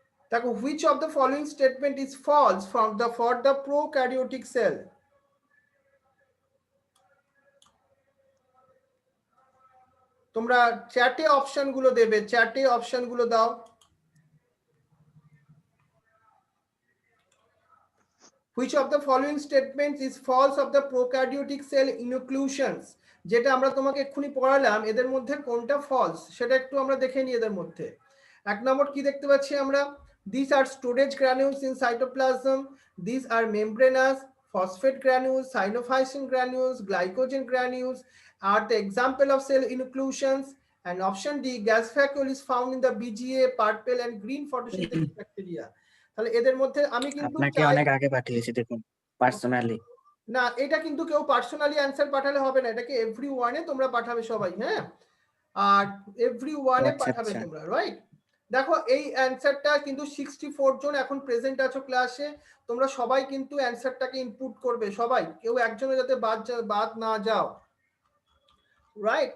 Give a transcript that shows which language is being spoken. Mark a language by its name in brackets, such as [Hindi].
[Bangla] দেখো, [English] which of the following statement is false for the prokaryotic cell? [Bangla] তোমরা চ্যাটে অপশনগুলো দেবে, চ্যাটে অপশনগুলো দাও। [English] Which of the following statements is false of the prokaryotic cell inclusions? [Bangla] যেটা আমরা তোমাকে এক্ষুনি পড়ালাম, এদের মধ্যে কোনটা ফলস সেটা একটু আমরা দেখে নিই। এদের মধ্যে এক নম্বর কি দেখতে পাচ্ছি আমরা? [English] These are storage granules in cytoplasm. These are membranous, phosphate granules, synophysin granules, glycogen granules are the example of cell inclusions. And option D, gas vacuole is found in the BGA, purple and green photosynthetic bacteria. [Bangla] তাহলে এদের মধ্যে আমি কিন্তু আপনাকে চাই অনেক আগে পাঠিয়েছি দেখুন পার্সোনালি। না, এটা কিন্তু কেউ পার্সোনালি অ্যান্সার পাঠালে হবে না, এটাকে এভরি ওয়ানে তোমরা পাঠাবে সবাই, হ্যাঁ, আর এভরি ওয়ানে আচ্ছা, পাঠাবে আচ্ছা। তোমরা, রাইট? দেখো এই অ্যান্সারটা কিন্তু 64 জন এখন প্রেজেন্ট আছো ক্লাসে, তোমরা সবাই কিন্তু অ্যান্সারটাকে ইনপুট করবে, সবাই, কেউ একজনের যাতে বাদ না যাও, রাইট?